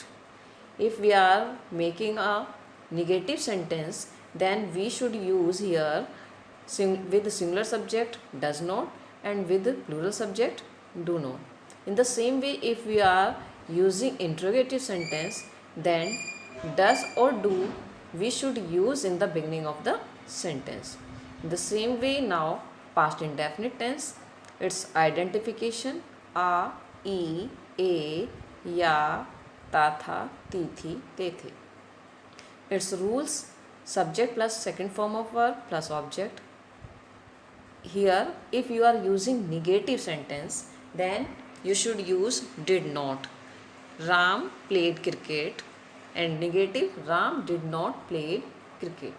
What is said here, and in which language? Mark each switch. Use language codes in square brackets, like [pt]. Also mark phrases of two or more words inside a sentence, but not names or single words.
[en] If we are making a negative sentence, then we should use here with the singular subject does not and with the plural subject do not. In the same way, if we are using interrogative sentence, then does or do we should use in the beginning of the sentence. In the same way, now past indefinite tense, its identification a, e, a, ya, [hi] ता था, ती थी, ते थे. [en] Its rules: subject plus second form of verb plus object. Here, if you are using negative sentence, then you should use did not. Ram played cricket. And negative, Ram did not play cricket.